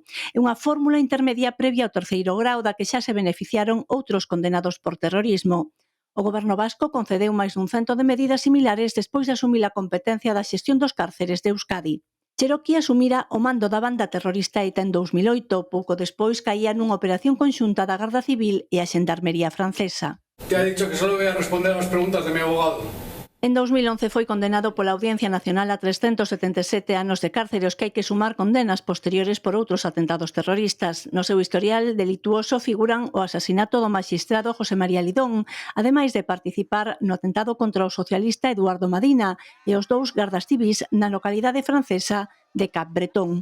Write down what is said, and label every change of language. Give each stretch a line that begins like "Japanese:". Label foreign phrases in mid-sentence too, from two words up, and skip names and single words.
Galician: É unha fórmula intermedia previa ao terceiro grau da que xa se beneficiaron outros condenados por terrorismo. O goberno vasco concedeu máis dun cento de medidas similares despois de asumir a competencia da xestión dos cárceres de Euskadi. Cherokee asumira o mando da banda terrorista ETA en 2008, pouco despois caía nunha operación conxunta da Garda Civil e a Xendarmería francesa.
Spanish: Te ha dicho que solo voy a responder a las preguntas de mi abogado.
Galician: En 2011 foi condenado pola Audiencia Nacional a 377 anos de cárcere, os que hai que sumar condenas posteriores por outros atentados terroristas. No seu historial delituoso figuran o asasinato do magistrado José María Lidón, ademais de participar no atentado contra o socialista Eduardo Madina e os 2 gardas civís na localidade francesa de Cap Bretón.